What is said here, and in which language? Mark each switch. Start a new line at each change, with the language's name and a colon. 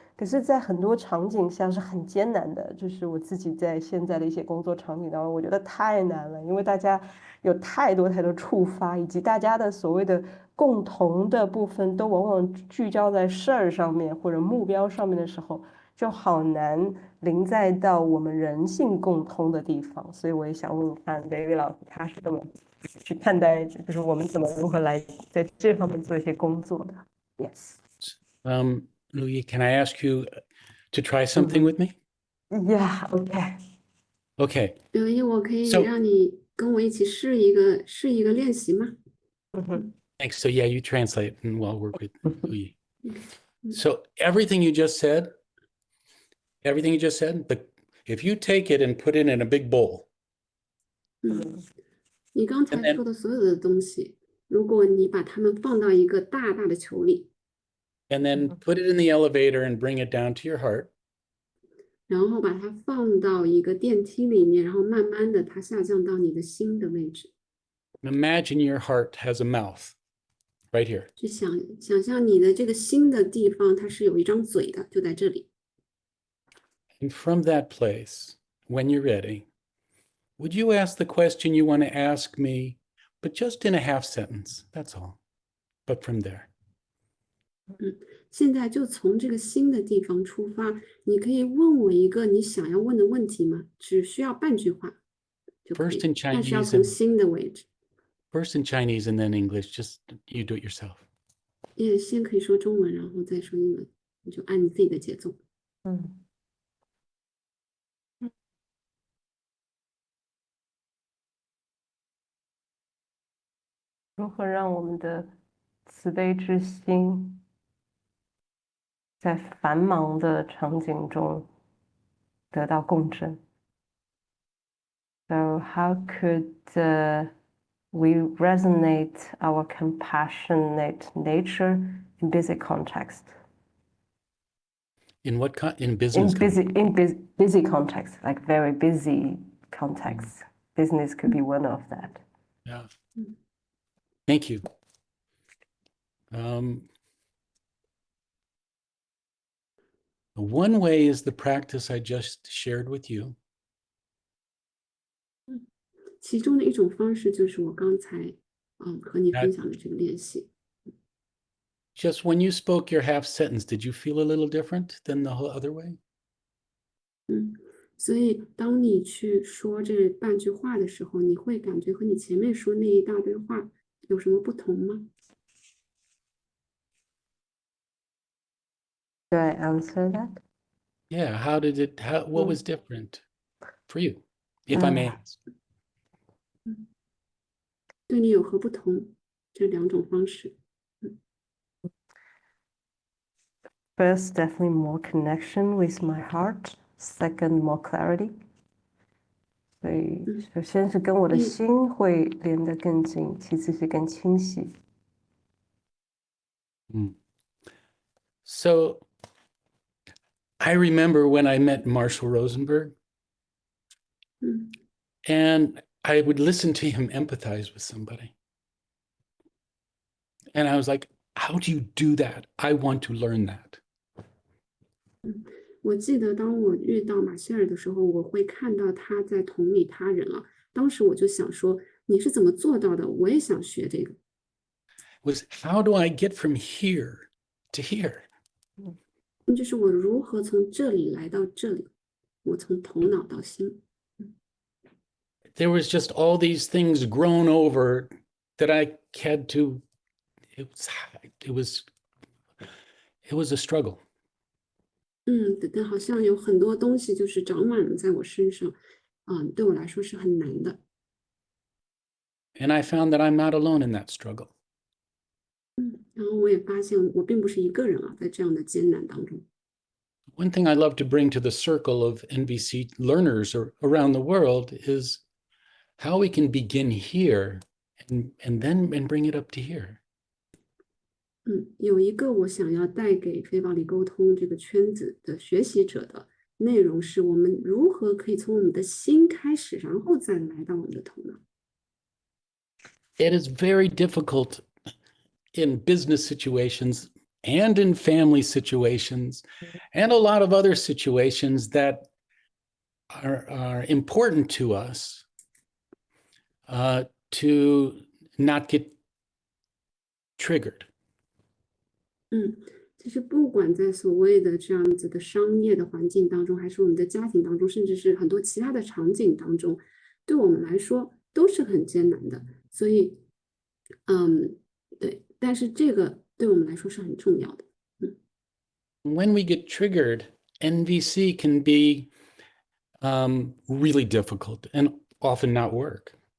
Chinese: 可是在很多场景下是很艰难的，就是我自己在现在的一些工作场景当中，我觉得太难了，因为大家有太多触发，以及大家的所谓的共同的部分都往往聚焦在事儿上面或者目标上面的时候，就好难临在到我们人性共通的地方。所以我也想问问看David老师他是怎么去看待，就是我们如何来在这方面做一些工作的。
English: Yes. Louis, can I ask you to try something with me? Yeah. Okay. Okay.
Chinese: 刘一，我可以
English: So-
Chinese: 让你跟我一起试一个练习吗？
English: Thanks. So yeah, you translate and we'll work with Louis. Okay. So everything you just said, but if you take it and put it in a big bowl,
Chinese: 你刚才说的所有的东西，如果你把它们放到一个大大的球里，
English: and then put it in the elevator and bring it down to your heart,
Chinese: 然后把它放到一个电梯里面，然后慢慢的它下降到你的心的位置，
English: imagine your heart has a mouth right here.
Chinese: 去想象你的这个心的地方，它是有一张嘴的，就在这里。
English: And from that place, when you're ready, would you ask the question you want to ask me, but just in a half sentence? That's all. But from there.
Chinese: 现在就从这个心的地方出发，你可以问我一个你想要问的问题吗？只需要半句话就可以
English: First in
Chinese: 但是要
English: Chinese
Chinese: 从
English: and
Chinese: 心的位置。
English: first in Chinese and then English. Just you do it yourself.
Chinese: 也先可以说中文，然后再说英文，你就按你自己的节奏。如何让我们的慈悲之心在繁忙的场景中得到共振？
English: So how could we resonate our compassionate nature in busy context? In what in business? Busy context, like very busy context. Business could be one of that. Yeah. Thank you. One way is the practice I just shared with you.
Chinese: 其中的一种方式就是我刚才和你分享的这个练习。
English: Just when you spoke your half sentence, did you feel a little different than the whole other way?
Chinese: 所以当你去说这半句话的时候，你会感觉和你前面说那一大堆话有什么不同吗？
English: Do I answer that? Yeah. What was different for you, if I may ask?
Chinese: 对你有何不同？这两种方式。
English: First, definitely more connection with my heart. Second, more clarity.
Chinese: 所以首先是跟我的心会连得更近，其次是更清晰。
English: So I remember when I met Marshall Rosenberg, and I would listen to him empathize with somebody. And I was like, how do you do that? I want to learn that.
Chinese: 我记得当我遇到马歇尔的时候，我会看到他在同理他人了。当时我就想说，你是怎么做到的？我也想学这个。
English: Was how do I get from here to here?
Chinese: 就是我如何从这里来到这里，我从头脑到心。
English: There was just all these things grown over that I had to. It was a struggle.
Chinese: 但好像有很多东西就是长满了在我身上，对我来说是很难的。
English: And I found that I'm not alone in that struggle.
Chinese: 然后我也发现我并不是一个人啊，在这样的艰难当中。
English: One thing I love to bring to the circle of NVC learners around the world is how we can begin here and bring it up to here.
Chinese: 有一个我想要带给非暴力沟通这个圈子的学习者的内容是，我们如何可以从我们的心开始，然后再来到我们的头脑。
English: It is very difficult in business situations and in family situations and a lot of other situations that are important to us to not get triggered.
Chinese: 其实不管在所谓的这样子的商业的环境当中，还是我们的家庭当中，甚至是很多其他的场景当中，对我们来说都是很艰难的。所以，对，但是这个对我们来说是很重要的。
English: When we get triggered, NVC can be really difficult and often not work.